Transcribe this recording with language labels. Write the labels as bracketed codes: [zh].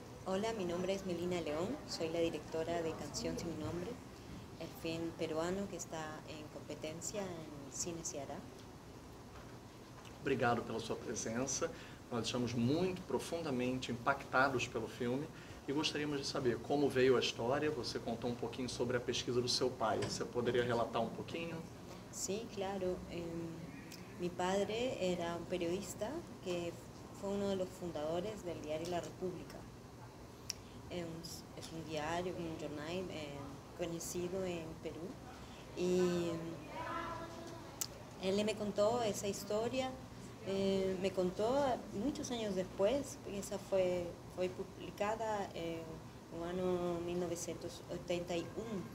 [es] Hola, mi nombre es Melina León, soy la directora de Canción Sin Nombre, el film peruano que está en competencia en Cine Ceará. [pt] Obrigado pela sua presença. Nós estamos muito profundamente impactados pelo filme e gostaríamos de saber como veio a história. Você contou um pouquinho sobre a pesquisa do seu pai. Você poderia relatar um pouquinho? [es] Sí, claro. Mi padre era un periodista que fue uno de los fundadores del diario La República. Es un diario, un jornal conocido en Perú. Y él me contó esa historia, me contó muchos años después, esa fue publicada en el año 1981.